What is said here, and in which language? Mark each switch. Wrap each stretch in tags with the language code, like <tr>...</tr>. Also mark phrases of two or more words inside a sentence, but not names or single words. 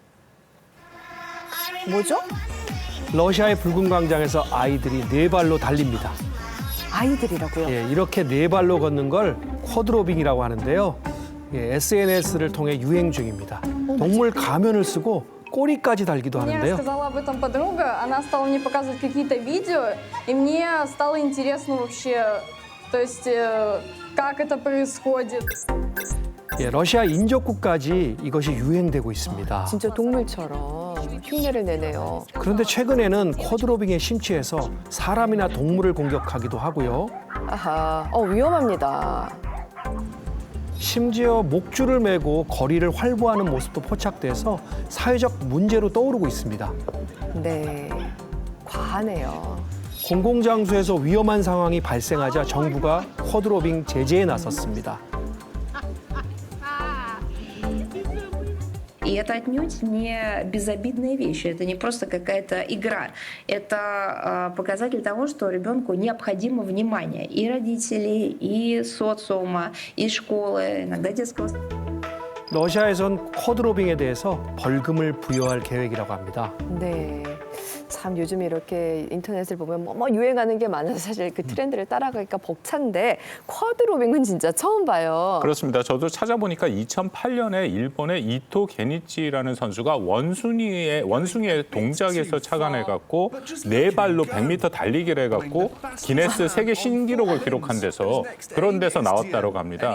<ko>뭐죠? 러시아의 붉은 광장에서 아이들이 네 발로 달립니다. 아이들이라고요. 예, 이렇게 네 발로 걷는 걸 쿼드로빙이라고 하는데요. 예, SNS를 통해 유행 중입니다. 동물 가면을 쓰고 꼬리까지 달기도</ko> <ru>Мне</ru> <ko>하는데요.</ko> <ru>рассказала об этом подруга, она стала мне показывать какие-то видео, и мне стало интересно вообще, то есть как это происходит.</ru> <ko>예, 러시아 인접국까지 이것이 유행되고 있습니다. 진짜 동물처럼 흉내를 내네요. 그런데 최근에는 쿼드로빙에 심취해서 사람이나 동물을 공격하기도 하고요. 아하, 위험합니다. 심지어 목줄을 메고 거리를 활보하는 모습도 포착돼서 사회적 문제로 떠오르고 있습니다. 네, 과하네요. 공공장소에서 위험한 상황이 발생하자 정부가 쿼드로빙 제재에 나섰습니다.</ko> <ru>И это отнюдь не безобидная вещь, это не просто какая-то игра. Это показатель того, что ребенку необходимо внимание и родителей, и социума, и школы, иногда детского.</ru> <ko>러시아에선 쿼드로빙에 대해서 벌금을 부여할 계획이라고 합니다. 네, 참 요즘 이렇게 인터넷을 보면 뭐 유행하는 게 많아서 사실 그 트렌드를 따라가기가 벅찬데 쿼드로빙은 진짜 처음 봐요. 그렇습니다. 저도 찾아보니까 2008년에 일본의 이토 게니치라는 선수가 원숭이의 동작에서 착안해갖고 네 발로 100m 달리기를 해갖고 기네스 세계 신기록을 기록한 데서 그런 데서 나왔다고 합니다.</ko>